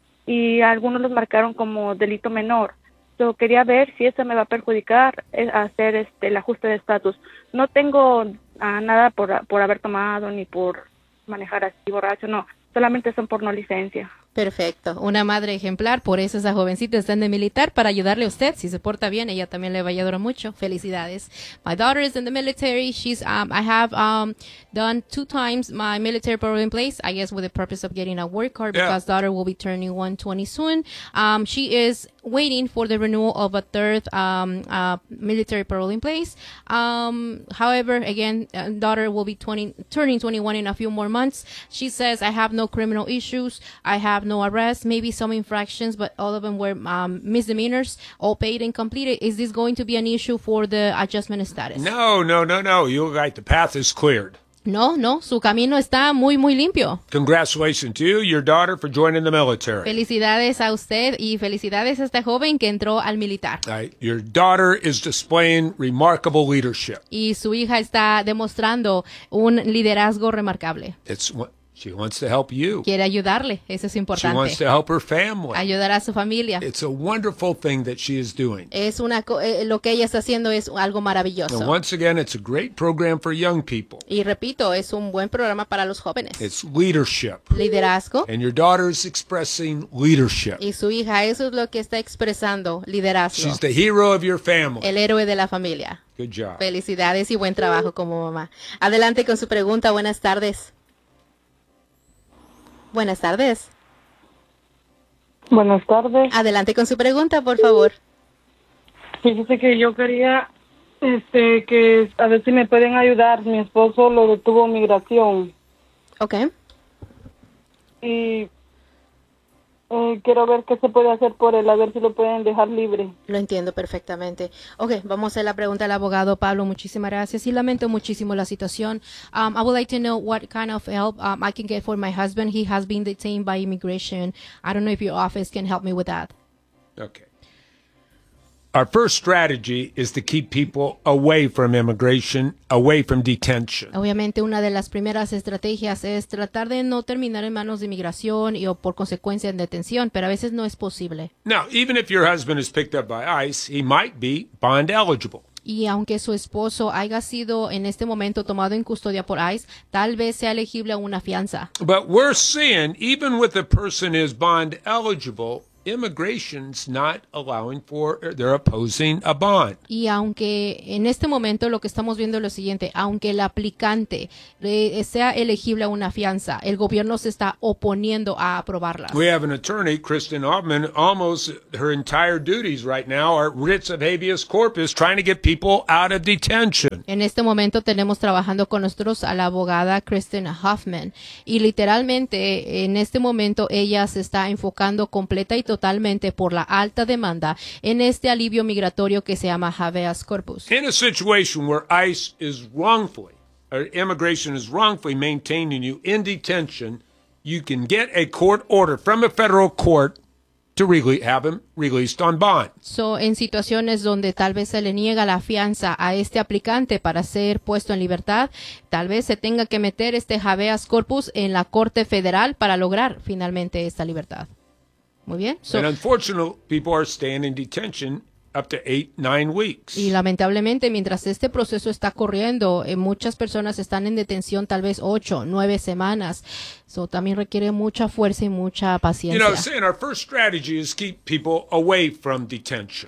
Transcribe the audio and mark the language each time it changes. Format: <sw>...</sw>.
<es>Y algunos los marcaron como delito menor. Yo quería ver si eso me va a perjudicar hacer el ajuste de estatus. No tengo nada por haber tomado ni por manejar así borracho, no. Solamente son por no licencia. Perfecto. Una madre ejemplar. Por eso esa jovencita está en el militar, para ayudarle a usted. Si se porta bien, ella también le va a ayudar mucho. Felicidades.</es> <en>My daughter is in the military. She's I have done 2 times my military parole in place, I guess with the purpose of getting a work card, because daughter will be turning 120 soon. She is waiting for the renewal of a third military parole in place. However, again, daughter will be turning 21 in a few more months. She says, I have no criminal issues. I have no arrests, maybe some infractions, but all of them were misdemeanors, all paid and completed. Is this going to be an issue for the adjustment status? No. You're right. The path is cleared. No.</en> <es>Su camino está muy, muy limpio.</es> <en>Congratulations to you, your daughter, for joining the military.</en> <es>Felicidades a usted y felicidades a esta joven que entró al militar.</es> <en>Right. Your daughter is displaying remarkable leadership.</en> <es>Y su hija está demostrando un liderazgo remarcable.</es> <en>She wants to help you.</en> <es>Quiere ayudarle. Eso es importante.</es> <en>She wants to help her family.</en> <es>Ayudar a su familia.</es> <en>It's a wonderful thing that she is doing.</en> <es>Es una lo que ella está haciendo es algo maravilloso.</es> <en>And once again, it's a great program for young people.</en> <es>Y repito, es un buen programa para los jóvenes.</es> <en>It's leadership.</en> <es>Liderazgo.</es> <en>And your daughter is expressing leadership.</en> <es>Y su hija, eso es lo que está expresando, liderazgo.</es> <en>She's the hero of your family.</en> <es>El héroe de la familia.</es> <en>Good job.</en> <es>Felicidades y buen trabajo como mamá. Adelante con su pregunta. Buenas tardes. Buenas tardes. Buenas tardes. Adelante con su pregunta, por favor. Fíjese que yo quería que a ver si me pueden ayudar. Mi esposo lo detuvo en migración. Okay. Y quiero ver qué se puede hacer por él, a ver si lo pueden dejar libre. Lo entiendo perfectamente. Okay, vamos a hacer la pregunta al abogado Pablo. Muchísimas gracias y lamento muchísimo la situación.</es> <en>I would like to know what kind of help I can get for my husband. He has been detained by immigration. I don't know if your office can help me with that. Okay. Our first strategy is to keep people away from immigration, away from detention.</en> <es>Obviamente, una de las primeras estrategias es tratar de no terminar en manos de inmigración y o por consecuencia en detención, pero a veces no es posible.</es> <en>Now, even if your husband is picked up by ICE, he might be bond eligible.</en> <es>Y aunque su esposo haya sido en este momento tomado en custodia por ICE, tal vez sea elegible a una fianza.</es> <en>But we're seeing, even with a person is bond eligible, immigration's not allowing for, they're opposing a bond.</en> <es>Y aunque en este momento lo que estamos viendo es lo siguiente, aunque el aplicante sea elegible a una fianza, el gobierno se está oponiendo a aprobarlas.</es> <en>We have an attorney, Kristen Altman, almost her entire duties right now are writs of habeas corpus trying to get people out of detention.</en> <es>En este momento tenemos trabajando con nosotros a la abogada Kristen Hoffman y literalmente en este momento ella se está enfocando completa y totalmente por la alta demanda en este alivio migratorio que se llama habeas corpus.</es> <en>In a situation where ICE is wrongfully, or immigration is wrongfully maintaining you in detention, you can get a court order from a federal court to really have him released on bond.</en> <es>So, en situaciones donde tal vez se le niega la fianza a este aplicante para ser puesto en libertad, tal vez se tenga que meter este habeas corpus en la corte federal para lograr finalmente esta libertad. Muy bien.</es> <en>So, and unfortunately, people are staying in detention up to 8-9 weeks.</en> <es>Y lamentablemente, mientras este proceso está corriendo, muchas personas están en detención tal vez 8-9 semanas. So, también requiere mucha fuerza y mucha paciencia.</es> <en>You know, saying our first strategy is keep people away from detention.</en>